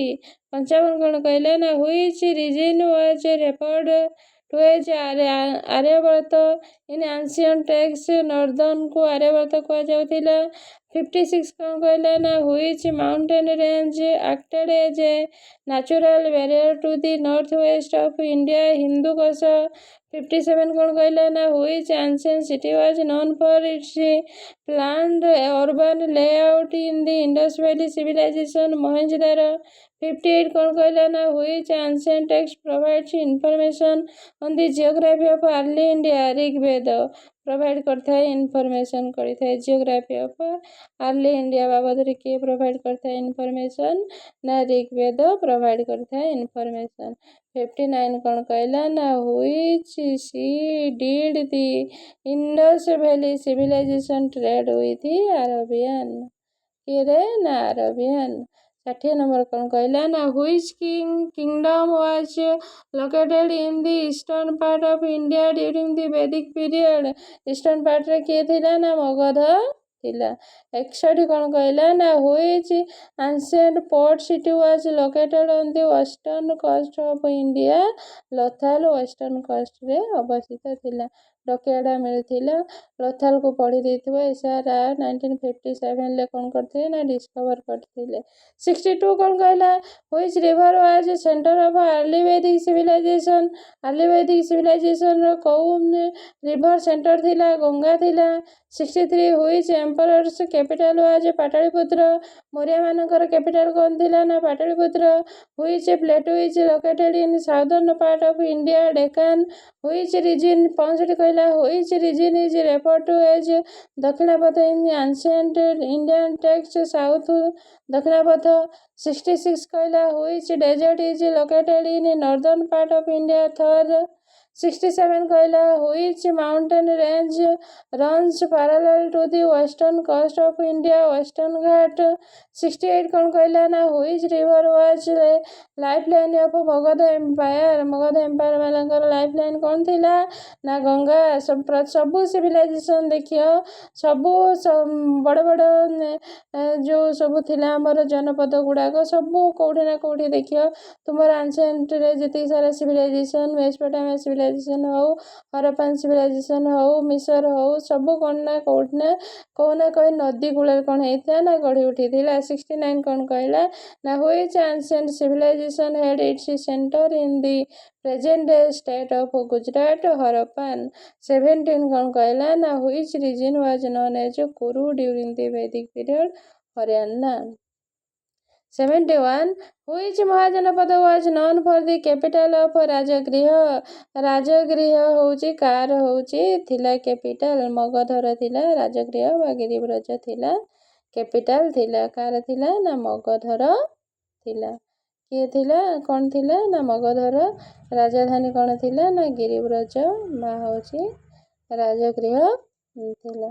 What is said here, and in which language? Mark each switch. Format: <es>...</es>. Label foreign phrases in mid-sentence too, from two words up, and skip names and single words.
<en>55</en> <or>କ'ଣ କହିଲା ନା</or> <en>which region was referred to as Aryavarta in ancient text?</en> <or>ନର୍ଦ୍ଦନକୁ ଆର୍ଯ୍ୟବର୍ତ୍ତ କୁହାଯାଉଥିଲା।</or> <en>56</en> <or>କ'ଣ କହିଲା ନା</or> <en>which mountain range acted as a natural barrier to the north west of India? ହିନ୍ଦୁକୁଶ। 57</en> <or>କ'ଣ କହିଲା ନା</or> <en>which ancient city was known for its planned urban layout in the Indus Valley civilization Mohenjo-daro. 58</en> <or>କ'ଣ କହିଲା ନା</or> <en>which ancient text provides information on the geography of early India.</en> <or>ଋଗ୍ବେଦ ପ୍ରୋଭାଇଡ଼ କରିଥାଏ ଇନଫର୍ମେସନ୍ କରିଥାଏ</or> <en>geography of early India</en> <or>ବାବଦରେ କିଏ ପ୍ରୋଭାଇଡ଼ କରିଥାଏ ଇନଫର୍ମେସନ୍ ନା ଋଗ୍ବେଦ ପ୍ରୋଭାଇଡ଼ କରିଥାଏ ଇନଫର୍ମେସନ୍।</or> <en>59</en> <or>କ'ଣ କହିଲା ନା</or> <en>which sea did the Indus Valley civilization trade with the Arabian?</en> <or>କିରେ ନା</or> <en>ଆରବିଆନ୍। 60 ନମ୍ବର</en> <or>କ'ଣ କହିଲା ନା</or> <en>which kingdom was located in the eastern part of India during the Vedic period? eastern partରେ</en> <or>କିଏ ଥିଲା ନା ମଗଧ ଥିଲା।</or> <en>61</en> <or>କ'ଣ କହିଲା ନା</or> <en>which ancient port city was located on the western coast of India?</en> <or>ଲୋଥାଲ</or> <en>western coastରେ</en> <or>ଅବସ୍ଥିତ ଥିଲା। ଡକେଇଆଟା ମିଳିଥିଲା ଲୋଥାଲକୁ ପଢ଼ି ଦେଇଥିବ। ଏସାରା 1957ରେ କ'ଣ କରିଥିଲେ ନା ଡିସ୍କଭର କରିଥିଲେ।</or> <en>62</en> <or>କ'ଣ କହିଲା</or> <en>which river was center of early Vedic civilization? early Vedic civilizationର</en> <or>କୋଉ</or> <en>river center</en> <or>ଥିଲା? ଗଙ୍ଗା ଥିଲା।</or> <en>63 which emperor's capital was ପାଟଳିପୁତ୍ର?</en> <or>ମୌର୍ୟମାନଙ୍କର କ୍ୟାପିଟାଲ କ'ଣ ଥିଲା ନା ପାଟଳିପୁତ୍ର।</or> <en>which plateau is located in southern part of India? Deccan. which region 65 କହିଲା which region is referred to as ଦକ୍ଷିଣପଥ in the ancient Indian text? south ଦକ୍ଷିଣପଥ। 66 କହିଲା which desert is located in northern part of India? Thar। 67 କହିଲା which mountain range runs parallel to the western coast of India? Western Ghat। 68</en> <or>କ'ଣ କହିଲା ନା</or> <en>which river was lifeline of ମଗଧ empire?</en> <or>ମଗଧ ଏମ୍ପାୟାର ମାନଙ୍କର ଲାଇଫଲାଇନ୍ କ'ଣ ଥିଲା ନା ଗଙ୍ଗା। ସବୁ ସିଭିଲାଇଜେସନ୍ ଦେଖିବ ସବୁ ବଡ଼ ବଡ଼ ଯେଉଁ ସବୁ ଥିଲା ଆମର ଜନପଦ ଗୁଡ଼ାକ ସବୁ କେଉଁଠି ନା କେଉଁଠି ଦେଖିବ ତୁମର ଆନସେଣ୍ଟରେ ଯେତିକି ସାରା ସିଭିଲାଇଜେସନ୍ ମେସୋପୋଟାମିଆ ସିଭିଲାଇଜେସନ୍ ହଉ ହରପ୍ପାନ ସିଭିଲାଇଜେସନ୍ ହଉ ମିଶର ହଉ ସବୁ କ'ଣ ନା କେଉଁଠି ନା କେଉଁ ନା କେଉଁ ନଦୀ କୂଳରେ କ'ଣ ହେଇଥିଲା ନା ଗଢ଼ି ଉଠିଥିଲା।</or> <en>69</en> <or>କ'ଣ କହିଲା ନା</or> <en>which ancient civilization had its center in the present day state of Gujarat? ହରପ୍ପାନ। 17</en> <or>କ'ଣ କହିଲା ନା</or> <en>which region was known as Kuru during the Vedic period? ହରିୟାଣା। 71 which ମହାଜନପଦ was known for the capital of ରାଜଗୃହ?</en> <or>ରାଜଗୃହ ହେଉଛି କାର ହେଉଛି ଥିଲା କ୍ୟାପିଟାଲ ମଗଧର ଥିଲା ରାଜଗୃହ ବା ଗିରିବ୍ରଜ ଥିଲା କ୍ୟାପିଟାଲ ଥିଲା କାର ଥିଲା ନା ମଗଧର ଥିଲା। କିଏ ଥିଲା କ'ଣ ଥିଲା ନା ମଗଧର ରାଜଧାନୀ କ'ଣ ଥିଲା ନା ଗିରିବ୍ରଜ ବା ହେଉଛି ରାଜଗୃହ ଥିଲା।</or>